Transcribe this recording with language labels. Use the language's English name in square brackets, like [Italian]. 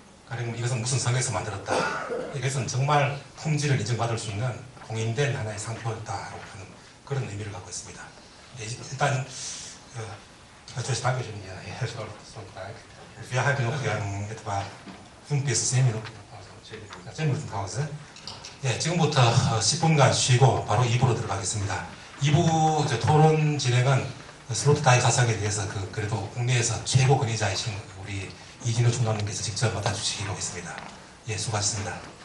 [Korean] 그리고 이것은 무슨 성에서 만들었다. 이것은 정말 품질을 인정받을 수 있는 공인된 하나의 상표였다라고 하는 그런 의미를 갖고 있습니다. 일단 [German] zuerst Dankeschön hier, Herr Stoltenberg. Wir haben noch etwa 5 bis 10 Minuten Pause. 10 Minuten Pause. [Korean] 예, 지금부터 10분간 쉬고 바로 2부로 들어가겠습니다. 2부 토론 진행은 슬로트타임 사상에 대해서 그래도 국내에서 최고 권위자이신 우리 이진우 총장님께서 직접 맡아주시기로 했습니다. 예, 수고하셨습니다.